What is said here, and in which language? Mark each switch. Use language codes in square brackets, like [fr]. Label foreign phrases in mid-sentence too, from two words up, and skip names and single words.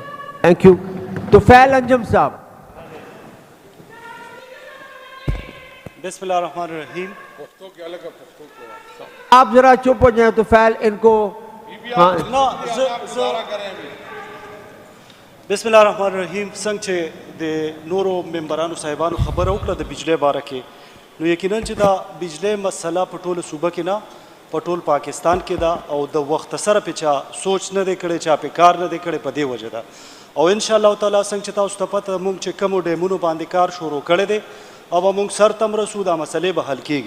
[en] thank you. [ur] توفیل انجم صاحب. بسم اللہ الرحمن الرحیم. آپ ذرا چپ ہو جائیں توفیل, ان کو بسم اللہ الرحمن الرحیم. [ps] څنګه چې د نورو ممبرانو صاحبانو خبره وکړه د بجلی باره کې, نو یقینا چې دا بجلی مسله په ټوله صوبه کې نه په ټول پاکستان کې ده, او د وخت سره په چا سوچ نه دی کړی, چا په کار نه دی کړی, په دې وجه ده. او [ar] ان شاء الله تعالی [ps] څنګه چې تاسو ته پته مونږ چې کومو ډیمونو باندې کار شروع کړی دی او مونږ سر تم رسو, دا مسلې به حل کیږي.